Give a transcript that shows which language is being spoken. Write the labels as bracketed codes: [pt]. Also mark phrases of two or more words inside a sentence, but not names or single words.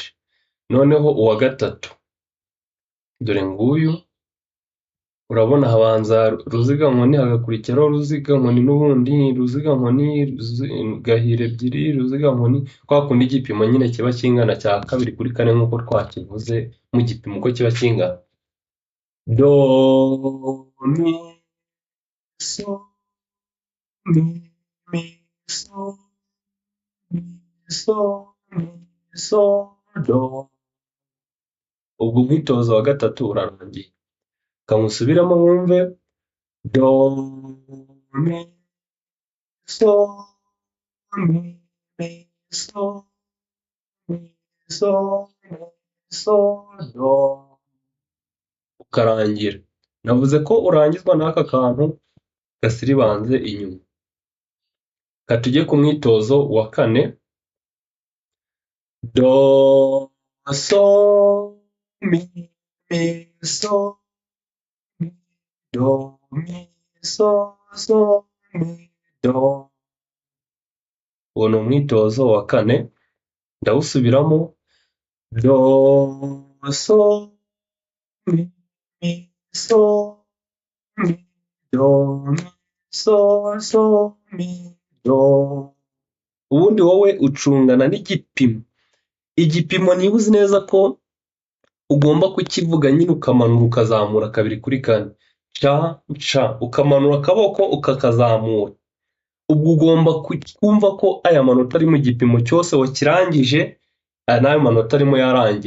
[rw] Noneho uwa gatatu, dore nguyu, urabona habanza ruziga nkoni, hagakurikiraho ruziga nkoni, n'ubundi ruziga nkoni, gahira ebyiri, ruziga nkoni, kwa kundi igipimo nyine kiba kingana cya kabiri kuri kane nk'uko twakivuze mu gipimo uko kiba kingana. Do, mi, so, mi, so, mi, so, mi, so, do. Ubwo umwitozo wa gatatu urarangiye. Kamusubiramo wumve. Do, mi, so, mi, so, mi, so, mi, so, do. Ukarangira. Navuze ko urangizwa n'aka kantu gasiribanze inyuma. Tujye ku mwitozo wa kane. Do, so, mi, so, mi, do, mi, so, mi, do. Uwo ni umwitozo wa kane. Ndawusubiramo. Do, so, mi, so, mi, do, mi, so, mi, do. Ubundi wowe ucungana n'igipimo. Igipimo niba uzi neza ko ugomba kukivuga nyine ukamanura ukazamura kabiri kuri kane. Ca, ca, ukamanura akaboko ukakazamura. Ubwo ugomba kumva ko aya manota ari mu gipimo cyose wakirangije, n'ayo manota arimo yarangiye.